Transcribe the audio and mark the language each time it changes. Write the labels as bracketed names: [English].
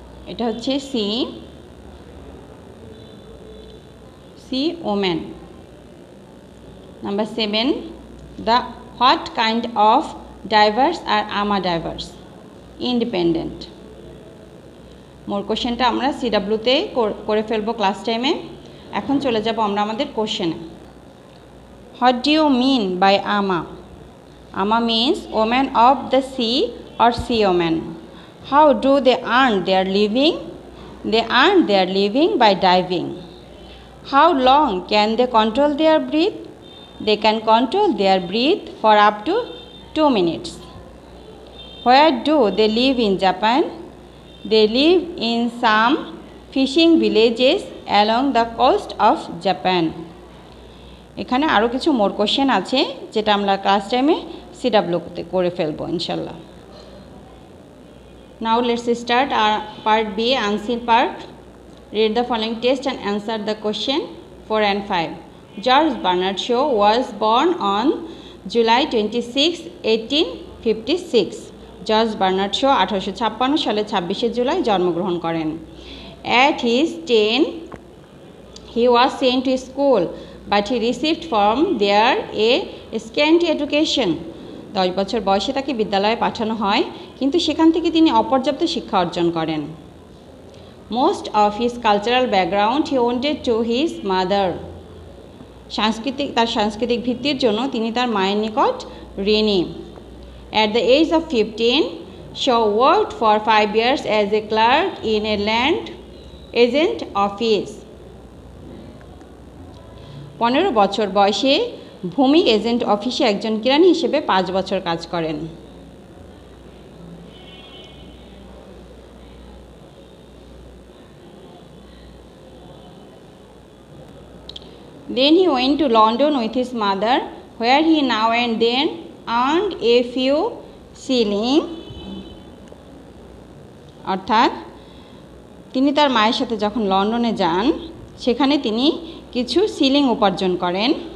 [Bangla] এটা হচ্ছে C women. [English] Number 7, the what kind of divers are Ama divers? Independent. [Bangla] মোর কোশ্চেনটা আমরা সিডব্লিউতে করে ফেলবো ক্লাস টাইমে। এখন চলে যাব আমরা আমাদের কোশ্চেনে। [English] What do you mean by Ama? Ama means women of the sea or sea women. How do they earn their living? They earn their living by diving. How long can they control their breath? They can control their breath for up to 2 minutes. Where do they live in Japan? They live in some fishing villages along the coast of Japan. [Bangla] এখানে আরও কিছু মোর question আছে যেটা আমরা class টাইমে সিডব্লিউতে করে ফেলবো ইনশাল্লাহ। [English] Now let's start our part B, answer part. Read the following text and answer the question 4 and 5. George Bernard Shaw was born on July 26, 1856. [Bangla] George Bernard Shaw 1856 সালে 26 জুলাই জন্মগ্রহণ করেন। [English] At his 10, he was sent to school, but he received from there a scanty education. [Bangla] 10 বছর বয়সে তাকে বিদ্যালয়ে পাঠানো হয়, কিন্তু সেখান থেকে তিনি অপর্যাপ্ত শিক্ষা অর্জন করেন। [English] Most of his cultural background he owed to his mother. [Bangla] তার সাংস্কৃতিক ভিত্তির জন্য তিনি তার মায়ের নিকট ঋণী। [English] At the age of 15, Shaw worked for 5 years as a clerk in a land agent office. [Bangla] 15 বছর বয়সে ভূমি এজেন্ট অফিসে একজন কিরানি হিসেবে 5 বছর কাজ করেন। [English] Then he went to London with his mother, where he now and then earned a few shillings. [Bangla] অর্থাৎ তিনি তার মায়ের সাথে যখন লন্ডনে যান সেখানে তিনি কিছু সিলিং উপার্জন করেন।